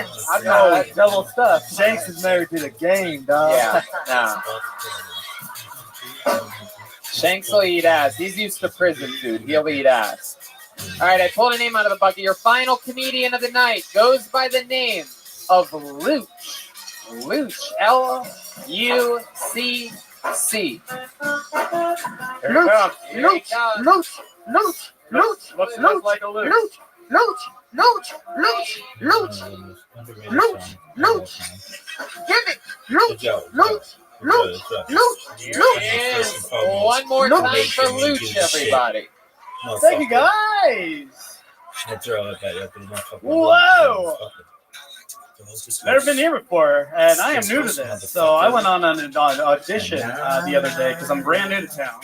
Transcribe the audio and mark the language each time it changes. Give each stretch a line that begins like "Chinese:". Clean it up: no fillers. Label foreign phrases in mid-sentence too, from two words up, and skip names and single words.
English: I know that double stuff. Shanks is married to the game, dog. Yeah. No. Shanks will eat ass. He's used to prison food. He'll eat ass. All right, I pulled a name out of the bucket. Your final comedian of the night goes by the name of Luch. Luch. L-U-C-C. Luch. Like a Luch. Luch. Give it. Luch. One more time for Luch, everybody. Thank you, guys. Whoa. Never been here before, and I am new to this. So I went on an audition the other day because I'm brand new to town.